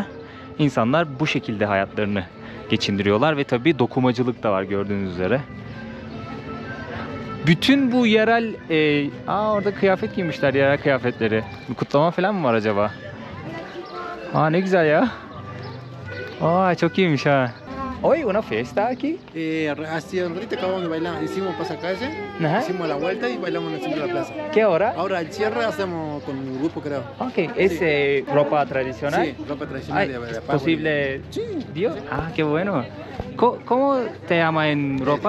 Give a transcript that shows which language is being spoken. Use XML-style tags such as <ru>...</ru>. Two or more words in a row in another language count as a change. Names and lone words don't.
<tr>İnsanlar bu şekilde hayatlarını geçindiriyorlar ve tabii dokumacılık da var gördüğünüz üzere. Bütün bu yerel... orada kıyafet giymişler, yerel kıyafetleri. Bir kutlama falan mı var acaba? Aa ne güzel ya. Aa çok iyiymiş ha.</tr> <es>Hoy una fiesta aquí. Hace un ratito acabamos de bailar, hicimos pasacalle, Ajá. hicimos la vuelta y bailamos en el centro de la plaza. ¿Qué hora? Ahora el cierre hacemos con un grupo, creo. Ok, ¿es ropa tradicional? Sí, ropa tradicional Ay, de ¿es Paraguay. posible? Sí. Dios. Ah, qué bueno. ¿Cómo te llama en ropa?</es>